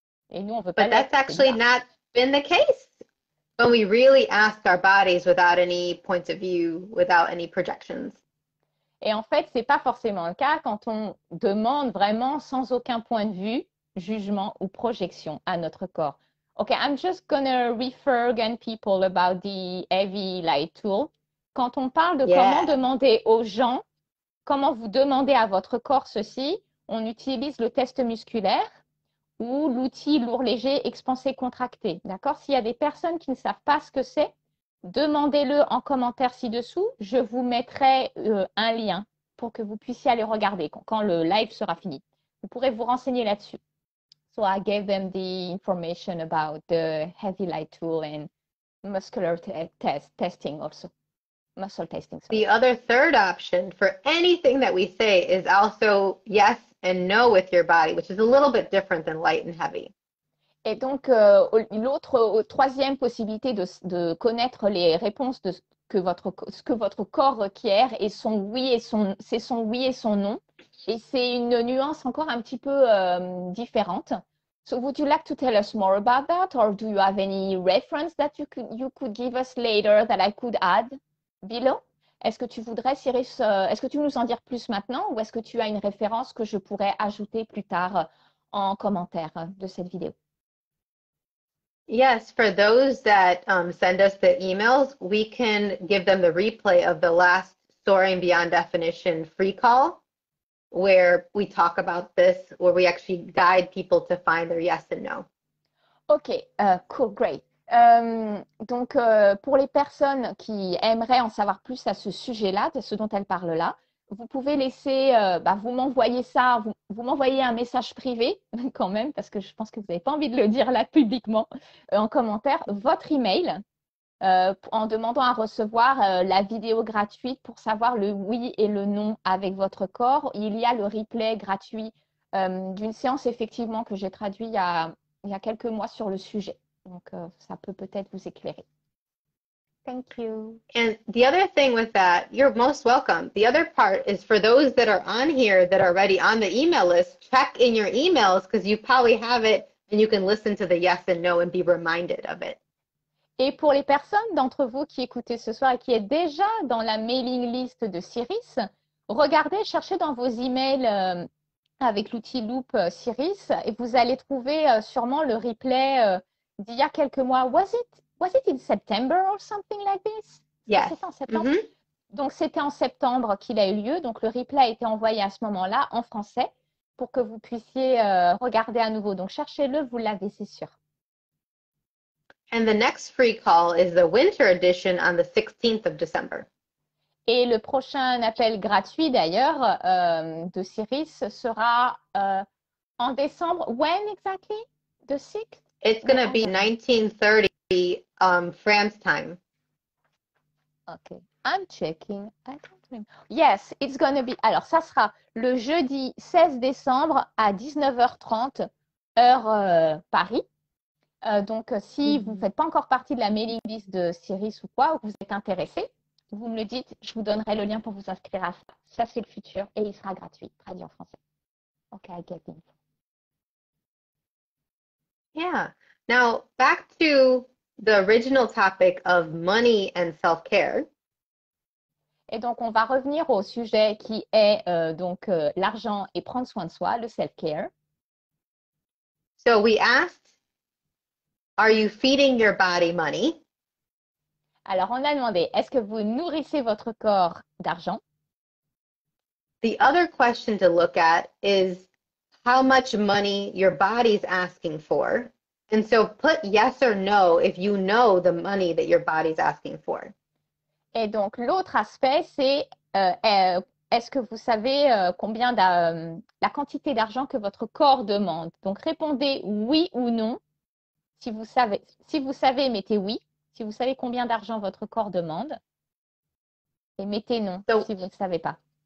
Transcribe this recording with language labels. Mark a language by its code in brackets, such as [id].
[fr] Et nous, on veut pas [en] But that's actually not been the case when we really ask our bodies without any points of view, without any projections. [fr] Et en fait, c'est pas forcément le cas quand on demande vraiment sans aucun point de vue, jugement ou projection à notre corps. [en] Okay, I'm just gonna refer again people about the heavy light tool. [fr] Quand on parle de comment demander aux gens, comment vous demandez à votre corps ceci, on utilise le test musculaire ou l'outil lourd léger expansé contracté. D'accord? S'il y a des personnes qui ne savent pas ce que c'est, demandez-le en commentaire ci-dessous. Je vous mettrai un lien pour que vous puissiez aller regarder quand le live sera fini. Vous pourrez vous renseigner là-dessus. [en] So I gave them the information about the heavy light tool and muscular testing also. Muscle testing. Sorry. The other third option for anything that we say is also yes and no with your body, which is a little bit different than light and heavy. [fr] Et donc, troisième possibilité de connaître les réponses de ce que votre corps requiert et c'est son oui et son non. Et c'est une nuance encore un petit peu différente. [en] So would you like to tell us more about that, or do you have any reference that you could give us later that I could add below? [fr] Est-ce que tu voudrais, Siris, est-ce que tu veux nous en dire plus maintenant, ou est-ce que tu as une référence que je pourrais ajouter plus tard en commentaire de cette vidéo? [en] Yes, for those that send us the emails, we can give them the replay of the last Soaring Beyond Definition free call, where we talk about this, where we actually guide people to find their yes and no. Ok, cool, great. [fr] Donc, pour les personnes qui aimeraient en savoir plus à ce sujet-là, de ce dont elle parle là, vous pouvez laisser, vous m'envoyez ça, vous m'envoyez un message privé quand même, parce que je pense que vous n'avez pas envie de le dire là publiquement, en commentaire, votre email, en demandant à recevoir la vidéo gratuite pour savoir le oui et le non avec votre corps. Il y a le replay gratuit d'une séance effectivement que j'ai traduit il y a quelques mois sur le sujet. Donc, ça peut peut-être vous éclairer. [en] Thank you. And the other thing with that, you're most welcome. The other part is for those that are on here that are already on the email list, check in your emails because you probably have it and you can listen to the yes and no and be reminded of it. [fr] Et pour les personnes d'entre vous qui écoutez ce soir et qui êtes déjà dans la mailing list de Siris, regardez, cherchez dans vos emails avec l'outil Loop Siris et vous allez trouver sûrement le replay d'il y a quelques mois. [en] Was it in September or something like this? Yes. [fr] C'était en septembre. Donc, c'était en septembre qu'il a eu lieu. Donc, le replay a été envoyé à ce moment-là en français pour que vous puissiez regarder à nouveau. Donc, cherchez-le, vous l'avez, c'est sûr. [en] And the next free call is the winter edition on the 16th of December. [fr] Et le prochain appel gratuit d'ailleurs de Siris sera en décembre. [en] When exactly? The 6th? It's going to be 1930 France time. Okay, I'm checking. I don't remember. Yes, it's going to be. [fr] Alors, ça sera le jeudi 16 décembre à 19h30, heure Paris. Si vous ne faites pas encore partie de la mailing list de Siris ou quoi, ou que vous êtes intéressé, vous me le dites, je vous donnerai le lien pour vous inscrire à ça. Ça, c'est le futur et il sera gratuit, traduit en français. [en] Ok, I get it. Yeah. Now, back to the original topic of money and self-care. [fr] Et donc, on va revenir au sujet qui est l'argent et prendre soin de soi, le self-care. [en] So we asked, are you feeding your body money? [fr] Alors, on a demandé, est-ce que vous nourrissez votre corps d'argent? [en] The other question to look at is how much money your body's asking for. And so put yes or no if you know the money that your body's asking for. [fr] Et donc, l'autre aspect, c'est est-ce que vous savez la quantité d'argent que votre corps demande? Donc, répondez oui ou non. Si vous savez, mettez oui. Si vous savez combien d'argent votre corps demande. Et mettez non si vous ne savez pas.